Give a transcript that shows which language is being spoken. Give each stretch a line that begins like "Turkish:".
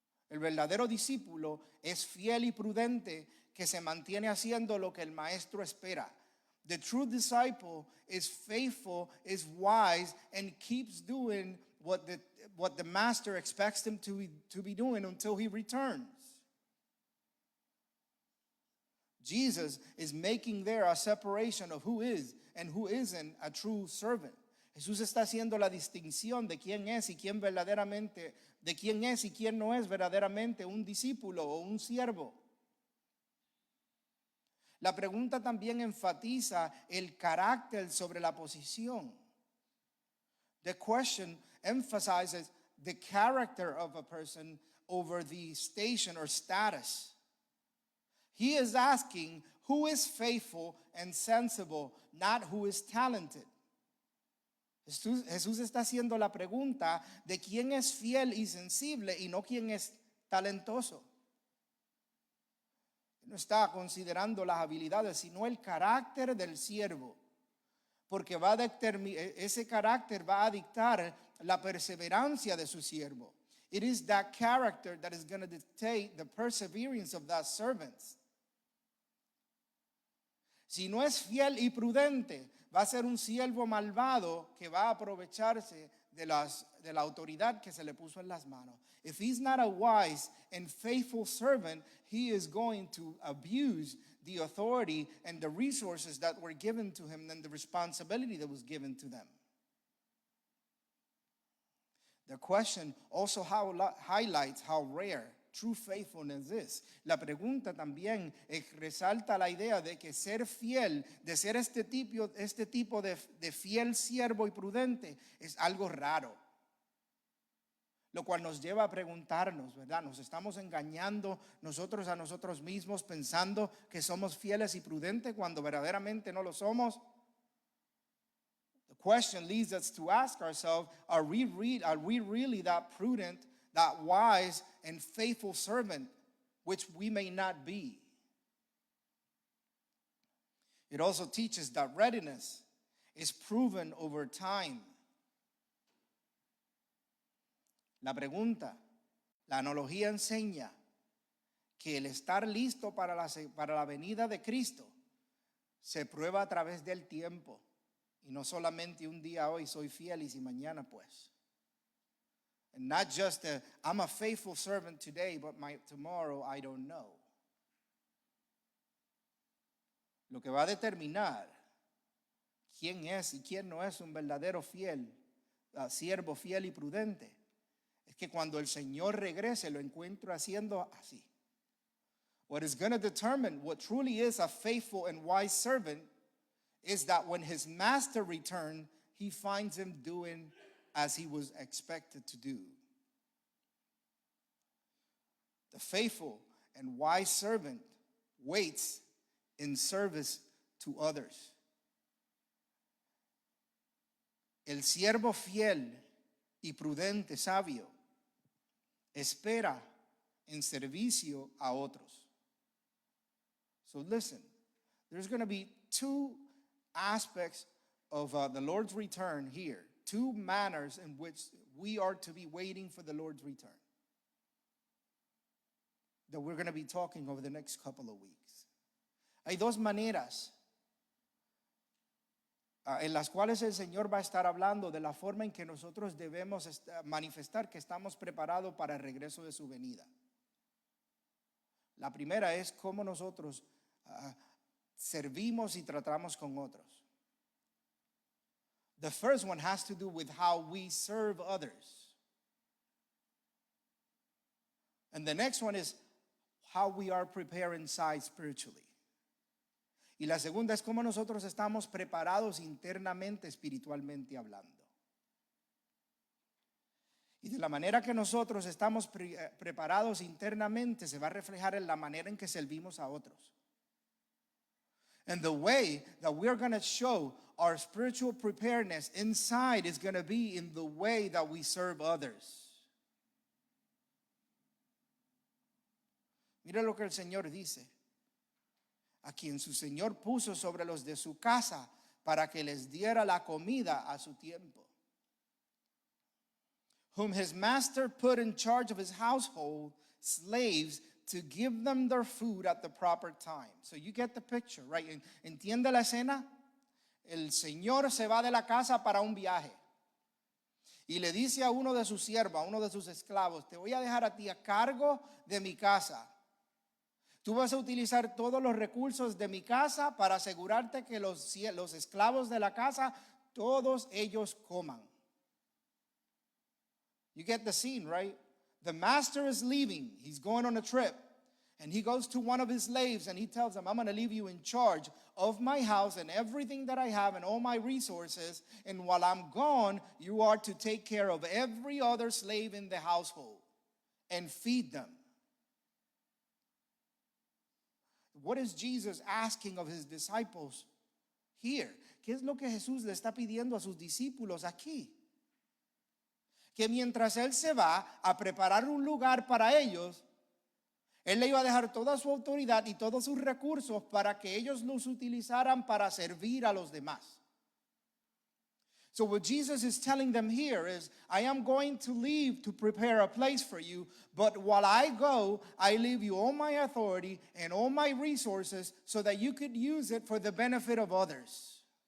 Spanish: El verdadero discípulo es fiel y prudente que se mantiene haciendo lo que el maestro espera.
English: The true disciple is faithful, is wise, and keeps doing what the master expects him to be doing until he returns. Jesus is making there a separation of who is and who isn't a true servant.
Spanish: Jesús está haciendo la distinción de quién es y quién verdaderamente, de quién es y quién no es verdaderamente un discípulo o un siervo. La pregunta también enfatiza el carácter sobre la posición.
English: The question emphasizes the character of a person over the station or status. He is asking who is faithful and sensible, not who is talented.
Spanish: Jesús está haciendo la pregunta de quién es fiel y sensible y no quién es talentoso. No está considerando las habilidades, sino el carácter del siervo, porque ese carácter va a dictar la perseverancia de su siervo.
English: It is that character that is going to dictate the perseverance of that servant.
Spanish: Si no es fiel y prudente, va a ser un siervo malvado que va a aprovecharse de la autoridad que se le puso en las manos.
English: If he's not a wise and faithful servant, he is going to abuse the authority and the resources that were given to him and the responsibility that was given to them. The question also highlights how rare true faithfulness is.
Spanish: La pregunta también resalta la idea de que ser fiel, de ser este tipo de fiel siervo y prudente es algo raro. Lo cual nos lleva a preguntarnos, ¿verdad? Nos estamos engañando nosotros a nosotros mismos pensando que somos fieles y prudentes cuando verdaderamente no lo somos.
English: The question leads us to ask ourselves, are we really that prudent, that wise and faithful servant, which we may not be? It also teaches that readiness is proven over time.
Spanish: La pregunta, la analogía enseña que el estar listo para la venida de Cristo se prueba a través del tiempo y no solamente un día hoy soy fiel y si mañana pues.
English: And not just I'm a faithful servant today, but tomorrow I don't know.
Spanish: Lo que va a determinar quién es y quién no es un verdadero siervo fiel y prudente, es que cuando el Señor regrese lo encuentro haciendo así.
English: What is going to determine what truly is a faithful and wise servant is that when his master returns, he finds him doing as he was expected to do. The faithful and wise servant waits in service to others.
Spanish: El siervo fiel y prudente, sabio, espera en servicio a otros.
English: So listen, there's going to be two aspects of the Lord's return here, two manners in which we are to be waiting for the Lord's return that we're going to be talking over the next couple of weeks.
Spanish: Hay dos maneras en las cuales el Señor va a estar hablando de la forma en que nosotros debemos manifestar que estamos preparados para el regreso de su venida. La primera es cómo nosotros servimos y tratamos con otros.
English: The first one has to do with how we serve others. And the next one is how we are prepared inside spiritually.
Spanish: Y la segunda es cómo nosotros estamos preparados internamente, espiritualmente hablando. Y de la manera que nosotros estamos preparados internamente se va a reflejar en la manera en que servimos a otros.
English: And the way that we're going to show our spiritual preparedness inside is going to be in the way that we serve others.
Spanish: Mira lo que el Señor dice. A quien su Señor puso sobre los de su casa para que les diera la comida a su tiempo.
English: Whom his master put in charge of his household, slaves, to give them their food at the proper time. So you get the picture, right?
Spanish: ¿Entiende la escena? El Señor se va de la casa para un viaje. Y le dice a uno de sus siervos, a uno de sus esclavos, te voy a dejar a ti a cargo de mi casa. Tú vas a utilizar todos los recursos de mi casa para asegurarte que los esclavos de la casa, todos ellos coman.
English: You get the scene, right? The master is leaving. He's going on a trip. And he goes to one of his slaves and he tells him, I'm going to leave you in charge of my house and everything that I have and all my resources. And while I'm gone, you are to take care of every other slave in the household and feed them. What is Jesus asking of his disciples here?
Spanish: ¿Qué es lo que Jesús le está pidiendo a sus discípulos aquí? Que mientras él se va a preparar un lugar para ellos, él le iba a dejar toda su autoridad y todos sus recursos para que ellos los utilizaran para servir a los demás.
English: So what Jesus is telling them here is, I am going to leave to prepare a place for you, but while I go, I leave you all my authority and all my resources so that you could use it for the benefit of others.